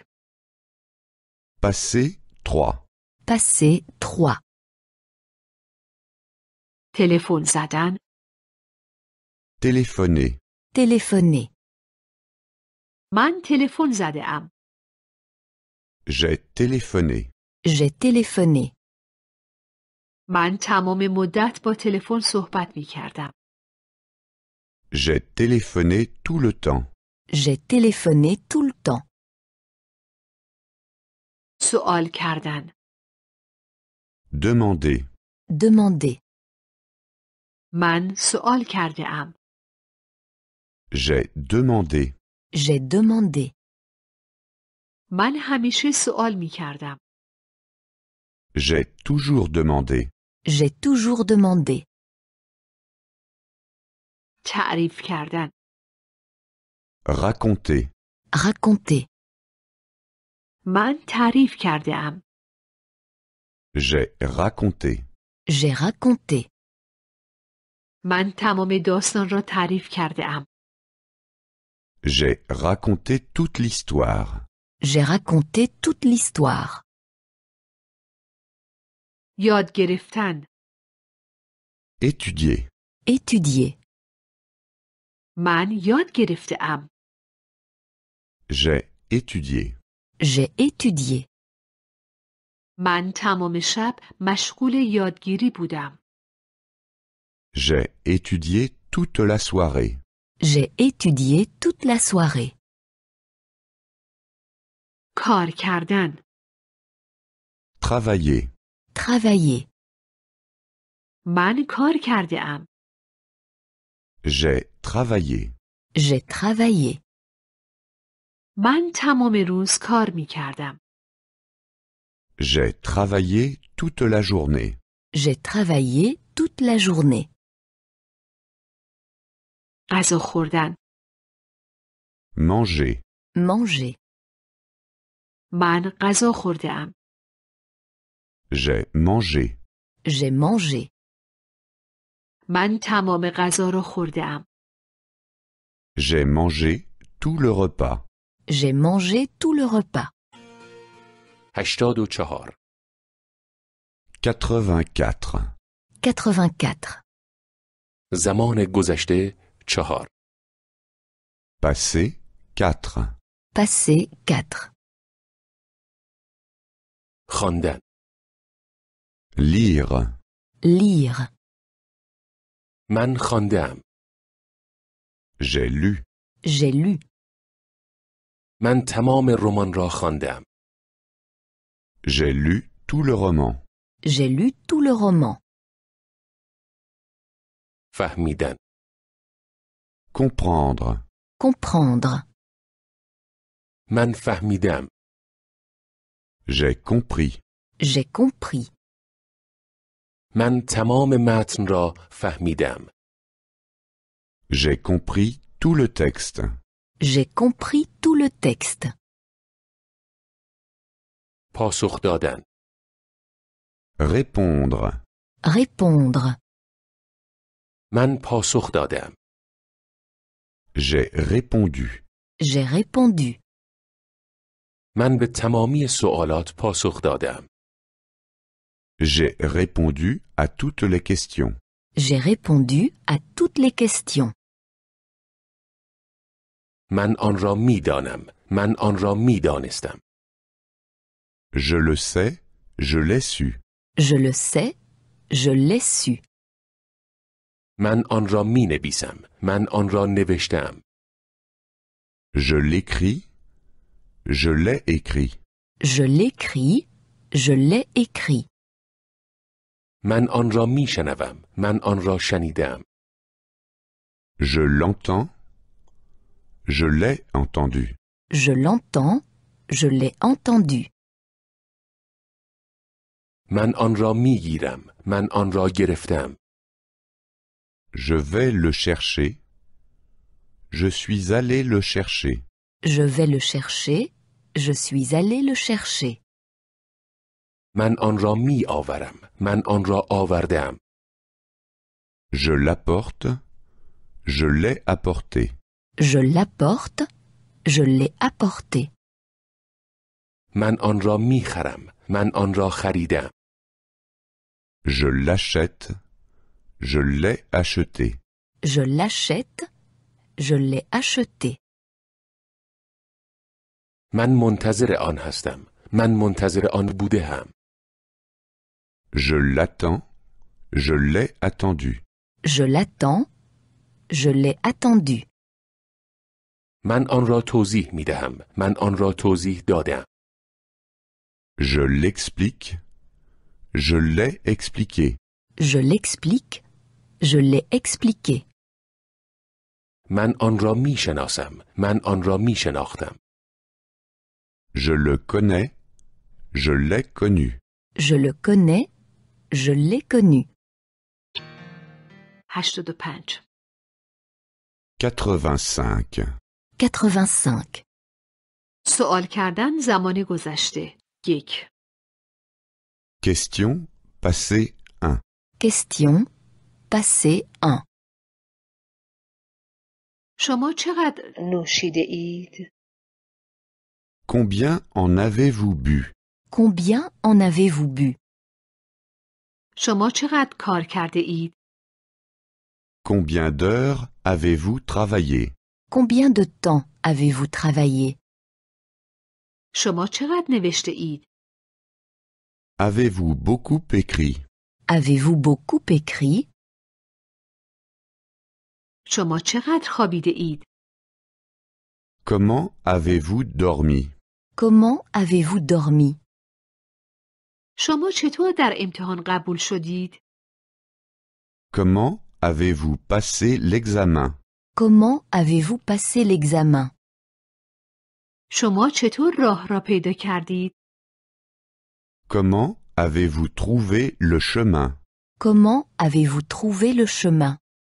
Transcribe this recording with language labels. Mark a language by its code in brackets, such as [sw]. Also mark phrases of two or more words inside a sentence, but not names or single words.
[fr] Passé 3. Passé 3. [fa] تلفن زدن [fr] Téléphoner. Téléphoner. [fa] من تلفن زده ام. [fr] J'ai téléphoné. J'ai téléphoné. [fa] من تمام مدت با تلفن صحبت می کردم. [fr] J'ai téléphoné tout le temps. J'ai téléphoné tout le temps. [fa] سوال کردن [fr] Demander. Demander. [fa] من سوال کرده ام. [fr] J'ai demandé. J'ai demandé. [fa] من همیشه سوال می کردم. [fr] J'ai toujours demandé. J'ai toujours demandé. [fa] تعریف کردن [fr] Raconter. Raconter. [fa] من تعریف کرده ام. [fr] J'ai raconté. J'ai raconté. [fa] من تمام داستان را تعریف کرده ام. [fr] J'ai raconté toute l'histoire. J'ai raconté toute l'histoire. [fa] یاد گرفتن [fr] Étudier. Étudier. [fa] من یاد گرفته ام. [fr] J'ai étudié. J'ai étudié. [fa] من تمام شب مشغول یادگیری بودم. [fr] J'ai étudié toute la soirée. J'ai étudié toute la soirée. [fa] کار کردن [fr] Travailler. Travailler. [fa] من کار کرده ام. [fr] J'ai travaillé. J'ai travaillé. [fa] من تمام روز کار می کردم. [fr] J'ai travaillé toute la journée. J'ai travaillé toute la journée. [fa] غذا خوردن [fr] Manger. Manger. [fa] من غذا خورده ام. [fr] J'ai mangé. J'ai mangé. [fa] من تمام غذا را خورده ام. [fr] J'ai mangé tout le repas. J'ai mangé tout le repas. 84. 84. 84. [fa] زمان گذشته 4. [fr] Passé 4. Passé 4. [fa] خواندن [fr] Lire. Lire. [fa] من خواندم. [fr] J'ai lu. J'ai lu. [fa] من تمام رمان را خواندم. [fr] J'ai lu tout le roman. J'ai lu tout le roman. [fa] فهمیدن [fr] Comprendre. Comprendre. [fa] من فهمیدم. [fr] J'ai compris. J'ai compris. [fa] من تمام متن را فهمیدم. [fr] J'ai compris tout le texte. J'ai compris tout le texte. [fa] پاسخ دادن. [fr] Répondre. Répondre. [fa] من پاسخ دادم. [fr] J'ai répondu. J'ai répondu. [fa] من به تمامی سوالات پاسخ دادم. [fr] J'ai répondu à toutes les questions. J'ai répondu à toutes les questions. [fa] من آن را می دانم. من آن را می دانستم. [fr] Je le sais, je l'ai su. Je le sais, je l'ai su. [fa] من آن را می نویسم. من آن را نوشتم. [fr] Je l'écris, je l'ai écrit. Je l'écris, je l'ai écrit. [fa] من آن را می شنوم. من آن را شنیدم. [fr] Je l'entends, je l'ai entendu. Je l'entends, je l'ai entendu. [fa] من آن را می گیرم. من آن را گرفتم. [fr] Je vais le chercher. Je suis allé le chercher. Je vais le chercher, je suis allé le chercher. [fa] من آن را می آورم. من آن را آوردم. [fr] Je l'apporte, je l'ai apporté. Je l'apporte, je l'ai apporté. [fa] من آن را می خرم. من آن را خریدم. [fr] Je l'achète, je l'ai acheté. Je l'achète, je l'ai acheté. [fa] من منتظر آن هستم. من منتظر آن بوده هم. [fr] Je l'attends, je l'ai attendu. Je l'attends, je l'ai attendu. [fa] من آن را توضیح می دهم. من آن را توضیح دادم. [fr] Je l'explique, je l'ai expliqué. Je l'explique, je l'ai expliqué. [fa] من آن را می شناسم. من آن را می شناختم. [fr] Je le connais, je l'ai connu. Je le connais, je l'ai connu. 85. 85. 85. [fa] سوال کردن زمان گذشته. 1. [fr] Question passé 1. Question, passé 1. [fa] شما چقدر نوشیده اید؟ [fr] Combien en avez-vous bu? Combien en avez-vous bu? [fa] شما چقدر کار کرده اید؟ [fr] Combien d'heures avez-vous travaillé? Combien de temps avez-vous travaillé? [fa] شما چقدر نوشته اید؟ [fr] Avez-vous beaucoup écrit? Avez-vous beaucoup écrit? [fa] شما چقدر خوابیده اید؟ [fr] Comment avez-vous dormi? Comment avez-vous dormi? [fa] شما چطور در امتحان قبول شدید؟ [fr] Comment avez-vous passé l'examen? Comment avez-vous passé l'examen? [fa] شما چطور راه را پیدا کردید؟ [fr] Comment avez-vous trouvé le chemin? Comment avez-vous trouvé le chemin?